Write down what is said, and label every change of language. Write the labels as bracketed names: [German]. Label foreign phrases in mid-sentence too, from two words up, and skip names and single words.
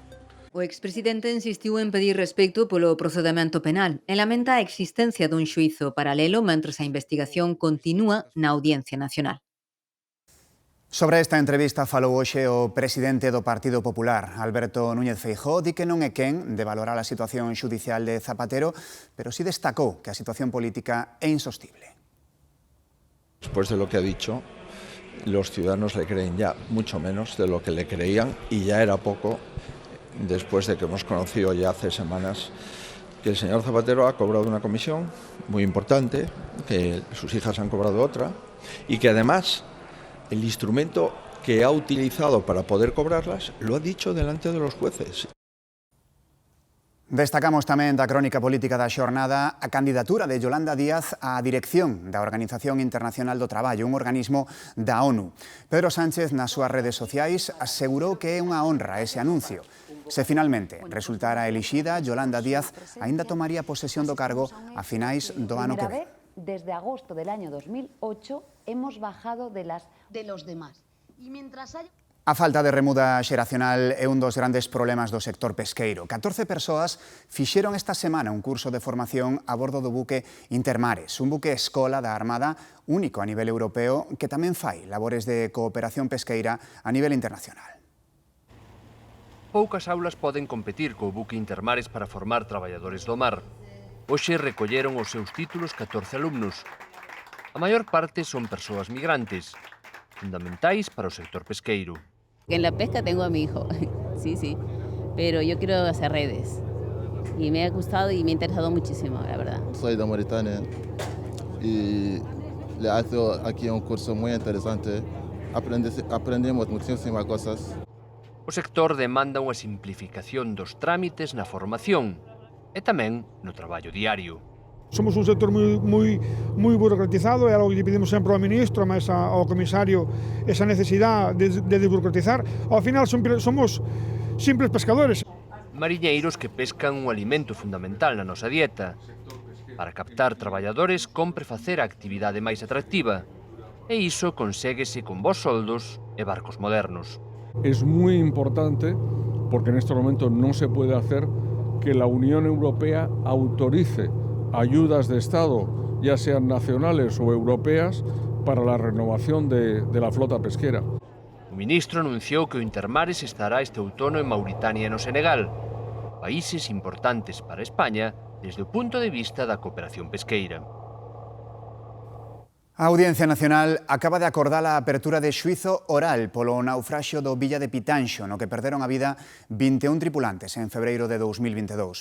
[Galician] O expresidente insistiu en pedir respecto polo procedemento penal e lamenta a existencia dun xuízo paralelo mentres a investigación continúa na Audiencia Nacional. Sobre esta entrevista falou hoxe o presidente do Partido Popular, Alberto Núñez Feijóo, di que non é quen de valorar a situación xudicial de Zapatero, pero sí destacou que a situación política é insostible. [Spanish] Después de lo que ha dicho, los ciudadanos le creen ya mucho menos de lo que le creían y ya era poco. Después de que hemos conocido ya hace semanas que el señor Zapatero ha cobrado una comisión muy importante, que sus hijas han cobrado otra, y que además el instrumento que ha utilizado para poder cobrarlas lo ha dicho delante de los jueces. [Galician] Destacamos tamén da crónica política da xornada a candidatura de Yolanda Díaz á dirección da Organización Internacional do Traballo, un organismo da ONU. Pedro Sánchez, nas súas redes sociais, asegurou que é unha honra ese anuncio. Se finalmente resultara elixida, Yolanda Díaz aínda tomaría posesión do cargo a finais do ano que ven. [Spanish] Desde agosto del año 2008 hemos bajado de los demás. Y mientras haya... [Galician] A falta de remuda xeracional é un dos grandes problemas do sector pesqueiro. 14 persoas fixeron esta semana un curso de formación a bordo do buque Intermares, un buque escola da Armada único a nivel europeo que tamén fai labores de cooperación pesqueira a nivel internacional. Poucas aulas poden competir co buque Intermares para formar traballadores do mar. Hoxe recolleron os seus títulos 14 alumnos. A maior parte son persoas migrantes, fundamentais para o sector pesqueiro. [Spanish] En la pesca tengo a mi hijo, sí, pero yo quiero hacer redes y me ha gustado y me ha interesado muchísimo, la verdad. Soy de Mauritania y le hace aquí un curso muy interesante, aprendemos muchísimas cosas. [Galician] O sector demanda unha simplificación dos trámites na formación e tamén no traballo diario. Somos un sector moi burocratizado, é algo que lle pedimos sempre ao ministro, máis ao comisario, esa necesidade de desburocratizar. Ao final somos simples pescadores. Mariñeiros que pescan un alimento fundamental na nosa dieta. Para captar traballadores, compre facer a actividade máis atractiva. E iso conséguese con bons soldos e barcos modernos. [Spanish] Es muy importante, porque en este momento no se puede hacer, que la Unión Europea autorice ayudas de Estado, ya sean nacionales o europeas, para la renovación de la flota pesquera. [Galician] O ministro anunciou que o Intermares estará este outono en Mauritania e no Senegal, países importantes para España desde o punto de vista da cooperación pesqueira. A Audiencia Nacional acaba de acordar a apertura de xuízo oral polo naufraxio do Villa de Pitanxo, no que perderon a vida 21 tripulantes en febreiro de 2022.